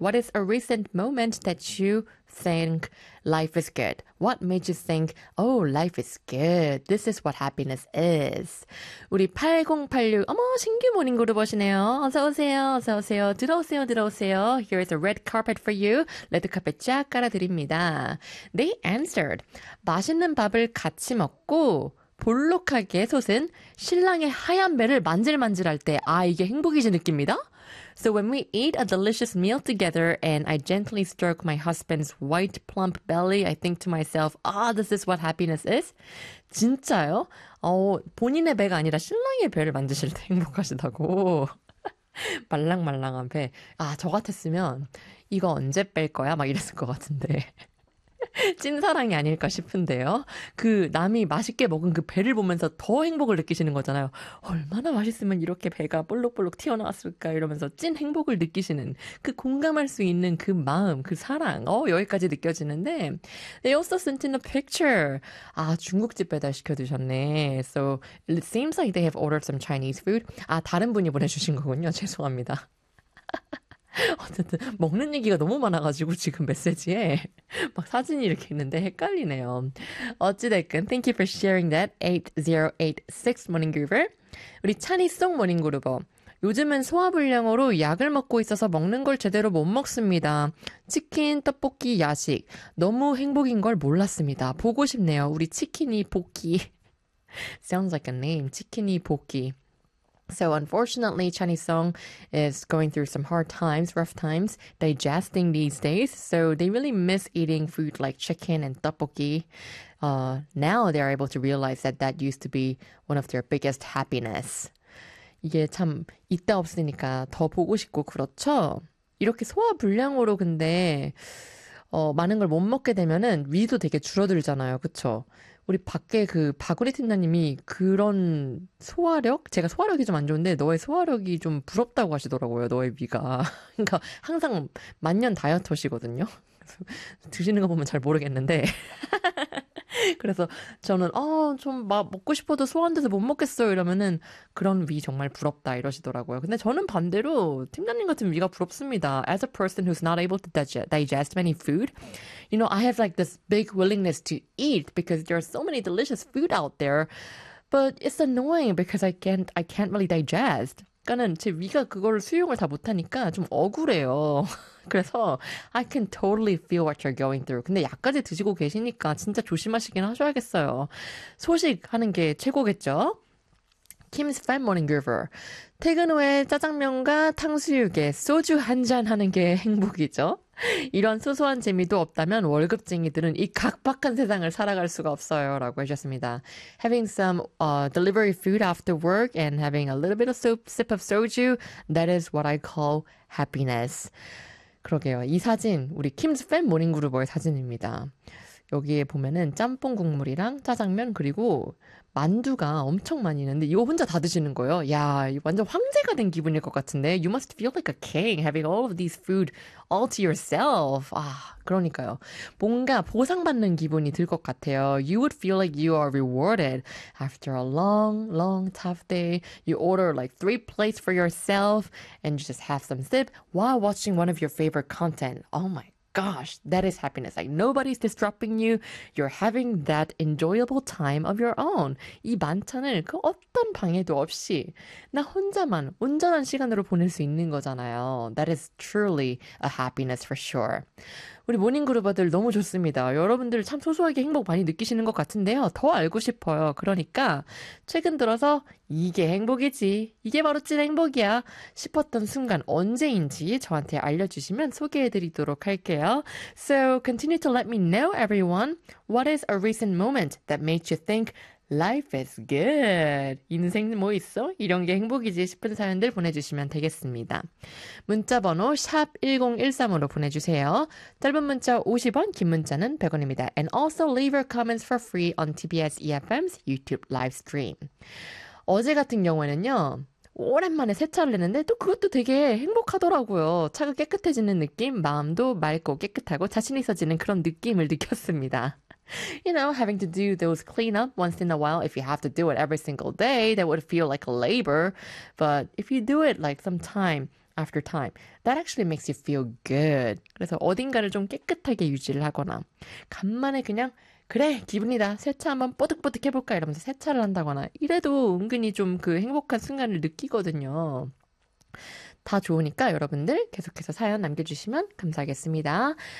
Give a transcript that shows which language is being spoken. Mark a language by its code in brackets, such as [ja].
[en] What is a recent moment that you think life is good? What made you think, oh, life is good? This is what happiness is. [ko] 우리 8086, 어머, 신규 모닝 그루버시네요. 어서오세요, 어서오세요, 들어오세요, 들어오세요. [en] Here is a red carpet for you. [ko] 레드 카펫 쫙 깔아드립니다. [en] They answered, [ko] 맛있는 밥을 같이 먹고 볼록하게 솟은 신랑의 하얀 배를 만질만질할 때, 아, 이게 행복이지 느낍니다. [en] So when we eat a delicious meal together and I gently stroke my husband's white plump belly, I think to myself, ah, this is what happiness is. [ko] 진짜요? 본인의 배가 아니라 신랑의 배를 만지실 때 행복하시다고. 말랑말랑한 배. 아, 저 같았으면 이거 언제 뺄 거야? 막 이랬을 것 같은데. 찐사랑이 아닐까 싶은데요. 그 남이 맛있게 먹은 그 배를 보면서 더 행복을 느끼시는 거잖아요. 얼마나 맛있으면 이렇게 배가 볼록볼록 튀어나왔을까 이러면서 찐 행복을 느끼시는 그 공감할 수 있는 그 마음, 그 사랑, 여기까지 느껴지는데 [en] They also sent in a picture. [ko] 아, 중국집 배달시켜 드셨네. [en] So it seems like they have ordered some Chinese food. [ko] 아, 다른 분이 보내주신 거군요. 죄송합니다. 어쨌든 먹는 얘기가 너무 많아가지고 지금 메시지에 막 사진이 이렇게 있는데 헷갈리네요. 어찌됐건 [en] Thank you for sharing that 8086 Morning Groover. [ko] 우리 찬이송 Morning Groover. 요즘은 소화불량으로 약을 먹고 있어서 먹는 걸 제대로 못 먹습니다. 치킨, 떡볶이, 야식. 너무 행복인 걸 몰랐습니다. 보고 싶네요. 우리 치킨이 복귀. [en] Sounds like a name. [ko] 치킨이 복귀. [en] So unfortunately, Chani Song is going through some hard times, rough times, digesting these days. So they really miss eating food like chicken and tteokbokki. Now they're able to realize that that used to be one of their biggest happiness. [ko] 이게 참 이따 없으니까 더 보고 싶고 그렇죠? 이렇게 소화불량으로 근데 많은 걸 못 먹게 되면은 위도 되게 줄어들잖아요, 그렇죠? 우리 밖에 그 박우리 팀장님이 그런 소화력? 제가 소화력이 좀 안 좋은데 너의 소화력이 좀 부럽다고 하시더라고요. 너의 위가. 그러니까 항상 만년 다이어터시거든요. 드시는 거 보면 잘 모르겠는데. 그래서 저는 좀 막 먹고 싶어도 소화 안 돼서 못 먹겠어요. 이러면은 그런 위 정말 부럽다 이러시더라고요. 근데 저는 반대로 팀장님 같은 위가 부럽습니다. [en] As a person who's not able to digest many food, you know, I have like this big willingness to eat because there are so many delicious food out there. But it's annoying because I can't really digest. [ko] 그러니까 제 위가 그걸 수용을 다 못하니까 좀 억울해요. 그래서 [en] I can totally feel what you're going through. [ko] 근데 약까지 드시고 계시니까 진짜 조심하시긴 하셔야겠어요. 소식하는 게 최고겠죠? Kim's Fan Morning Groover. 퇴근 후에 짜장면과 탕수육에 소주 한 잔 하는 게 행복이죠? 이런 소소한 재미도 없다면 월급쟁이들은 이 각박한 세상을 살아갈 수가 없어요. 라고 하셨습니다. [en] Having some delivery food after work and having a little bit of soup, sip of soju, that is what I call happiness. [ko] 그러게요. 이 사진, 우리 Kim's Fan Morning Groover의 사진입니다. 여기에 보면은 짬뽕 국물이랑 짜장면 그리고 만두가 엄청 많이 있는데 이거 혼자 다 드시는 거예요? 야, 완전 황제가 된 기분일 것 같은데 [en] You must feel like a king having all of these food all to yourself. [ko] 아, 그러니까요. 뭔가 보상받는 기분이 들 것 같아요. [en] You would feel like you are rewarded after a long, long tough day. You order like 3 plates for yourself and you just have some sip while watching one of your favorite content. Oh my gosh, that is happiness. Like, nobody's disrupting you. You're having that enjoyable time of your own. [ko] 이 만찬을 그 어떤 방해도 없이 나 혼자만 온전한 시간으로 보낼 수 있는 거잖아요. [en] That is truly a happiness for sure. [ko] 우리 모닝 그룹아들 너무 좋습니다. 여러분들 참 소소하게 행복 많이 느끼시는 것 같은데요. 더 알고 싶어요. 그러니까 최근 들어서 이게 행복이지. 이게 바로 찐 행복이야. 싶었던 순간 언제인지 저한테 알려주시면 소개해드리도록 할게요. [en] So continue to let me know, everyone. What is a recent moment that made you think life is good? [ko] 인생 뭐 있어? 이런 게 행복이지 싶은 사연들 보내주시면 되겠습니다. 문자번호 샵1013으로 보내주세요. 짧은 문자 50원, 긴 문자는 100원입니다. [en] And also leave your comments for free on TBS EFM's YouTube live stream. [ko] 어제 같은 경우에는요, 오랜만에 세차를 했는데 또 그것도 되게 행복하더라고요. 차가 깨끗해지는 느낌, 마음도 맑고 깨끗하고 자신 있어지는 그런 느낌을 느꼈습니다. [en] You know, having to do those cleanup once in a while, if you have to do it every single day, that would feel like labor. But if you do it like some time after time, that actually makes you feel good. [ko] 그래서 어딘가를 좀 깨끗하게 유지를 하거나 간만에 그냥 그래, 기분이다. 세차 한번 뽀득뽀득 해볼까? 이러면서 세차를 한다거나 이래도 은근히 좀 그 행복한 순간을 느끼거든요. 다 좋으니까 여러분들 계속해서 사연 남겨주시면 감사하겠습니다.